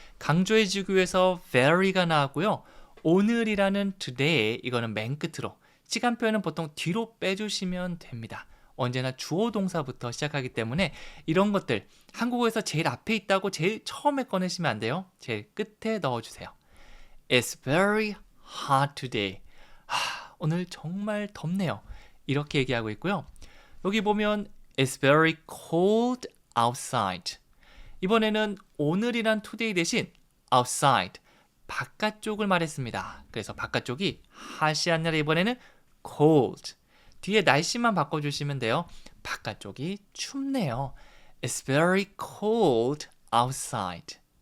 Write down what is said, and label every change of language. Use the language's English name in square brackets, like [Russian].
[Korean] 강조해주기 위해서 very가 나왔고요. 오늘이라는 today 이거는 맨 끝으로 시간 표현은 보통 뒤로 빼주시면 됩니다. 언제나 주어 동사부터 시작하기 때문에 이런 것들 한국어에서 제일 앞에 있다고 제일 처음에 꺼내시면 안 돼요. [English] 제일 끝에 넣어주세요. It's very hot today. [Korean] 오늘 정말 덥네요. 이렇게 얘기하고 있고요. [English] 여기 보면 It's very cold outside. [Korean] 이번에는 오늘이란 today 대신 outside, 바깥쪽을 말했습니다. 그래서 바깥쪽이 hot이 아니라 이번에는 cold. 뒤에 날씨만 바꿔주시면 돼요. [English] 바깥쪽이 춥네요. It's very cold outside.